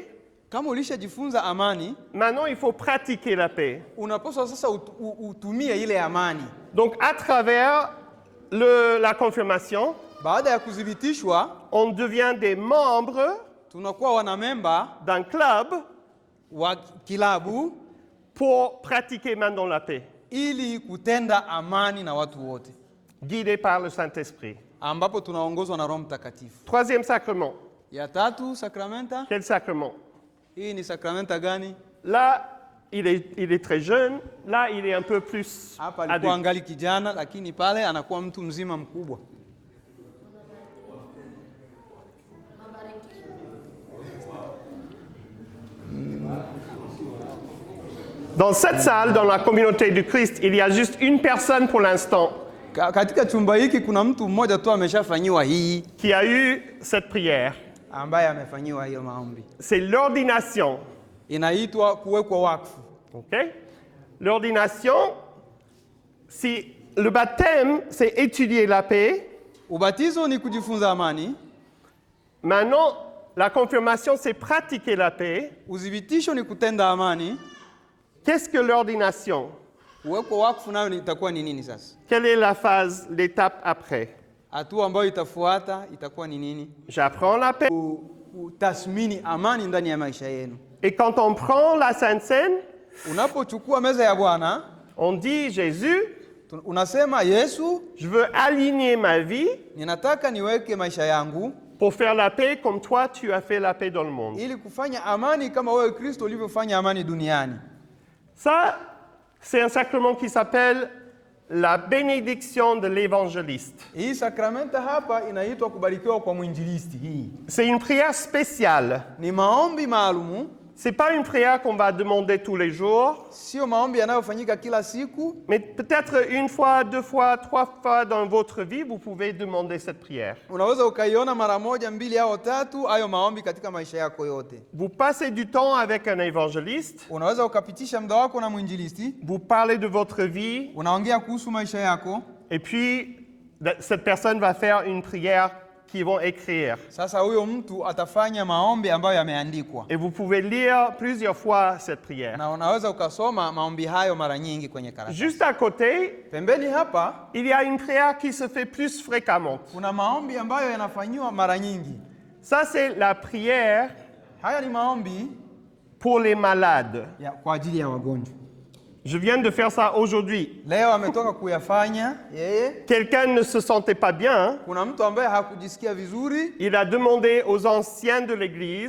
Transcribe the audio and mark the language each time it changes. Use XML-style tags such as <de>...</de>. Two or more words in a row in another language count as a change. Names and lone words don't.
<sw>kama ulishajifunza amani,</sw> <fr>maintenant il faut pratiquer la paix.</fr> <sw>Unapaswa sasa utumie ile amani.</sw> <fr>Donc à travers la confirmation,</fr> <sw>baada ya kudhibitishwa,</sw> <fr>on devient des membres</fr> <sw>tunakuwa wanamemba</sw> <fr>d'un club</fr> <sw>wa kilabu</sw> <fr>pour pratiquer maintenant la paix.</fr> <sw>Ili kutenda amani na watu wote.</sw> <fr>Guidé par le Saint-Esprit.</fr> <sw>Ambapo tunaongozwa na Roho Mtakatifu.</sw> <fr>Troisième sacrement.</fr> <sw>Ya tatu, sakramenta.</sw> <fr>Quel sacrement?</fr> <sw>Hii ni sakramenta gani?</sw> <fr>Là, il est très jeune. Là, il est un peu plus</fr> <sw>hapa alikuwa angali kijana, lakini pale anakuwa mtu mzima mkubwa.</sw> <fr>Dans cette salle, dans la communauté du Christ, il y a juste une personne pour l'instant</fr> <sw>katika chumba hiki kuna mtu mmoja tu ameshafanyiwa hii,</sw> <fr>qui a eu cette prière.</fr> <sw>Ambaye amefanyiwa hiyo maombi.</sw> <fr>C'est l'ordination.</fr> <sw>Inaitwa kuwekwa wakfu. Okay?</sw> <fr>L'ordination, si le baptême, c'est étudier la paix.</fr> <sw>Ubatizo ni kujifunza amani,</sw> <fr>Maintenant, la confirmation, c'est pratiquer la paix.</fr> <sw>udhibitisho ni kutenda amani.</sw> <fr>Qu'est-ce que l'ordination?</fr> <sw>Uweko wakfu nayo itakuwa ni nini sasa?</sw> <fr>Quelle est la phase, l'étape après?</fr> <sw>Hatua ambayo itafuata itakuwa ni nini?</sw> <fr>J'apprends la paix.</fr> <sw>Utathmini amani ndani ya maisha yenu.</sw> <fr>Et quand on prend la Sainte Seine,</fr> <sw>Unapochukua meza ya Bwana,</sw> <fr>on dit, Jésus,</fr> <sw>unasema Yesu,</sw> <fr>je veux aligner ma vie</fr> <sw>ninataka niweke maisha yangu</sw> <fr>pour faire la paix comme toi, tu as fait la paix dans le monde.</fr> <sw>ili kufanya amani kama wewe Kristo ulivyofanya amani duniani.</sw> <fr>Ça, c'est un sacrement qui s'appelle la bénédiction de l'évangéliste.</fr> <sw>Hii sakramenta hapa inaitwa kubarikiwa kwa mwinjilisti. Hii</sw> <fr>C'est une prière spéciale.</fr> <sw>ni maombi maalumu,</sw> <fr>C'est pas une prière qu'on va demander tous les jours,</fr> <sw>sio maombi yanayofanyika kila siku,</sw> <fr>mais peut-être une fois, deux fois, trois fois dans votre vie, vous pouvez demander cette prière.</fr> <sw>unaweza ukaiona mara moja, mbili au tatu, hayo maombi katika maisha yako yote.</sw> <fr>Vous passez du temps avec un évangéliste,</fr> <sw>Unaweza ukapitisha muda wako na mwinjilisti,</sw> <fr>vous parlez de votre vie,</fr> <sw>unaongea kuhusu maisha yako.</sw> <fr>et puis cette personne va faire une prière qu'ils vont écrire.</fr> <sw>Sasa huyo mtu atafanya maombi ambayo yameandikwa,</sw> <fr>Et vous pouvez lire plusieurs fois cette prière.</fr> <sw>na unaweza ukasoma maombi hayo mara nyingi kwenye karatasi.</sw> <fr>Juste à côté,</fr> <sw>Pembeni hapa</sw> <fr>il y a une prière qui se fait plus fréquemment.</fr> <sw>kuna maombi ambayo yanafanyiwa mara nyingi.</sw> <fr>Ça, c'est la prière</fr> <sw>Haya ni maombi</sw> <fr>pour les malades.</fr> <sw>kwa ajili ya wagonjwa.</sw> <fr>Je viens de faire ça aujourd'hui.</fr> <sw>Leo ametoka kuyafanya yeye.</sw> <fr>Quelqu'un ne se sentait pas bien.</fr> <sw>Kuna mtu ambaye hakujisikia vizuri,</sw> <fr>Il a demandé aux anciens de l'Église,</fr>